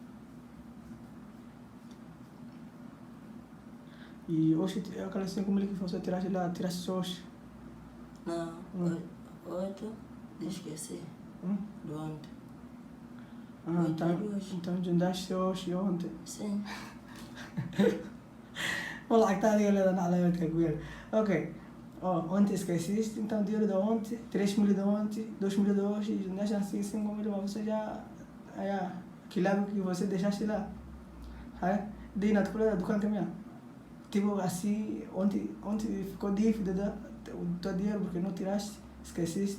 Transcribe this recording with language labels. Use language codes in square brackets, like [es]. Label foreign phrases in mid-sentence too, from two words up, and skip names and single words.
[pt] E hoje, aquelas 5 mil que você tiraste lá, tiraste só hoje? Não. 8. Esqueci. Do ontem. Ah, Oito de hoje. então juntaste hoje e ontem. Sim. [ar] والله عقتها ولا على وجهك. [pt] Ok. Ontem esqueceste, então dinheiro de ontem, 3 mil de ontem, 2 mil de hoje, deixa assim 5 mil, mas você já. Aquilo que você deixaste lá. Daí na tua do canto minha. Tipo assim, ontem ficou dívida o teu dinheiro porque não tiraste, esqueceste.